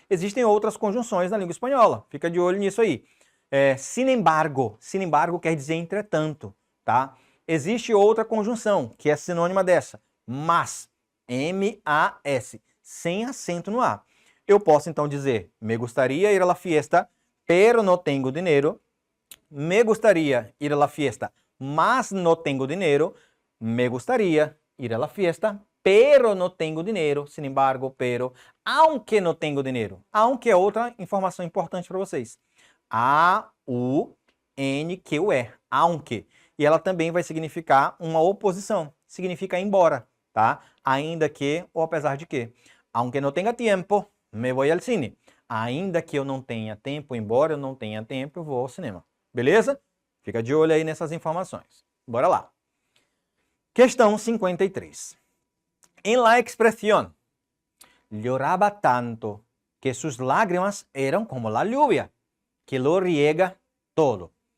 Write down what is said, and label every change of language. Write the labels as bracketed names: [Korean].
[Portuguese] Existem outras conjunções na língua espanhola, fica de olho nisso aí. Sin embargo quer dizer entretanto, tá? Existe outra conjunção, que é sinônima dessa, mas, M-A-S, sem acento no A. Eu posso então dizer, [Spanish] me gustaría ir a la fiesta, pero no tengo dinero. Me gustaría ir a la fiesta, mas no tengo dinero. Me gustaría ir a la fiesta, pero no tengo dinero. Sin embargo, pero, aunque no tengo dinero. [Portuguese] Aunque é outra informação importante para vocês. A-U-N-Q-E, aunque. E ela também vai significar uma oposição. Significa embora, tá? Ainda que ou apesar de que. [Spanish] Aunque no tenga tiempo, me voy al cine. [Portuguese] Ainda que eu não tenha tempo, embora eu não tenha tempo, eu vou ao cinema. Beleza? Fica de olho aí nessas informações. Bora lá. Questão 53. [Spanish] En la expresión, lloraba tanto que sus lágrimas eran como la lluvia, que lo riega todo.